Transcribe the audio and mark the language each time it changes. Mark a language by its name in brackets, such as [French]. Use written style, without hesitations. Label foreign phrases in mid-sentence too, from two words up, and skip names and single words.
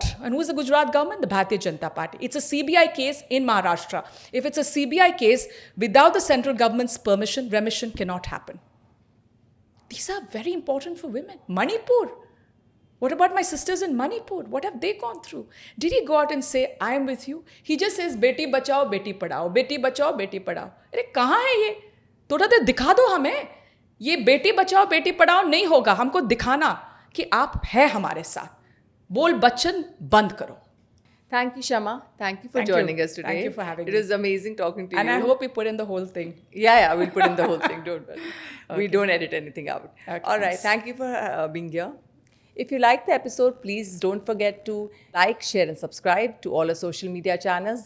[English] And who is the Gujarat government? The Bharatiya Janata Party. It's a CBI case in Maharashtra. If it's a CBI case, without the central government's permission, remission cannot happen. These are very important for women. Manipur. What about my sisters in Manipur? What have they gone through? Did he go out and say, I am with you? He just says, [Hindi] बेटी बचाओ, बेटी पढ़ाओ। बेटी बचाओ, बेटी पढ़ाओ. अरे कहाँ है ये? थोड़ा देर दिखा दो हमें. ये बेटी बचाओ, बेटी पढ़ाओ नहीं होगा. हमको दिखाना कि आप है हमारे साथ. बोल बच्चन बंद करो. [English] Thank you, Shama. Thank you for joining us today. Thank you for having me. It was amazing talking to you. And I hope you put in the whole thing. Yeah, we'll put in the whole thing. Don't worry. Okay. We don't edit anything out. Okay, all right. thanks. Thank you for being here. If you liked the episode, please don't forget to like, share, and subscribe to all our social media channels.